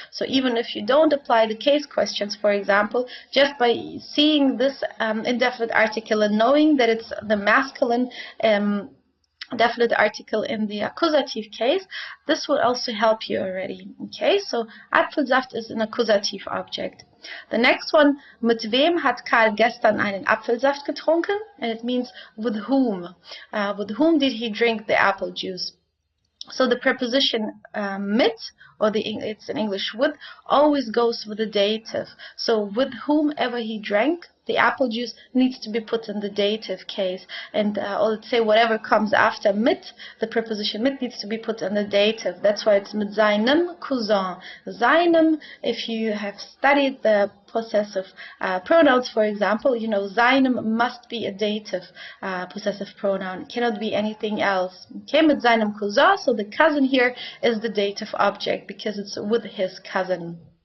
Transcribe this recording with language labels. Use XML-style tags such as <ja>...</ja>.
<en>So even if you don't apply the case questions, for example, just by seeing this indefinite article and knowing that it's the masculine definite article in the accusative case, this will also help you already. Okay, so Apfelsaft is an accusative object. The next one,</en> <de>mit wem hat Karl gestern einen Apfelsaft getrunken?</de> <en>And it means with whom. With whom did he drink the apple juice? So the preposition mit, or it's in English with, always goes with the dative. So with whomever he drank the apple juice needs to be put in the dative case. And or let's say whatever comes after mit, the preposition mit needs to be put in the dative. That's why it's</en> <de>mit seinem Cousin.</de> <en>Seinem, if you have studied the possessive pronouns, for example, you know seinem must be a dative possessive pronoun. It cannot be anything else. Okay,</en> <de>mit seinem Cousin,</de> <en>so the cousin here is the dative object because it's with his cousin.</en>